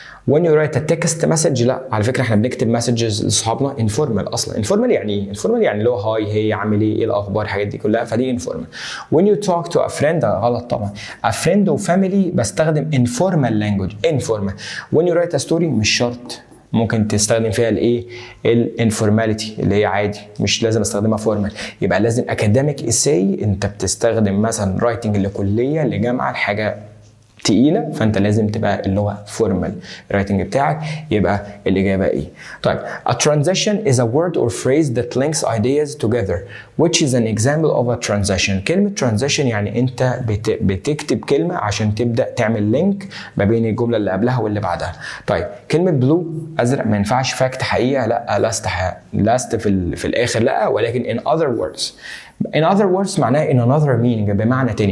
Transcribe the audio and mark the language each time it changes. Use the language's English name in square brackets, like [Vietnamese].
[English] when you write a text message، [Arabic] لا على فكره احنا بنكتب مسجز لاصحابنا informal اصلا. informal يعني ايه؟ informal يعني اللي هو هاي هي عامل ايه الاخبار الحاجات دي كلها، فدي informal. [English] when you talk to a friend [Arabic] ده غلط طبعا. [English] a friend و family بستخدم informal language informal. when you write a story [Arabic] مش شرط، ممكن تستخدم فيها الايه الانفورماليتي اللي هي عادي، مش لازم استخدمها فورمال. يبقى لازم اكاديميك اساي انت بتستخدم مثلا رايتنج لكليه لجامعه لحاجه تقيله، فانت لازم تبقى اللي هو فورمال رايتنج بتاعك. يبقى الاجابه ايه؟ [English] طيب a transition is a word or phrase that links ideas together which is an example of a transition. [Arabic] كلمه transition يعني انت بتكتب كلمه عشان تبدا تعمل لينك ما بين الجمله اللي قبلها واللي بعدها. طيب كلمه بلو ازرق ما ينفعش فاكت حقيقه، لا لاست في الاخر لا، ولكن in other words معناها [English] in another meaning [Arabic] بمعنى تاني.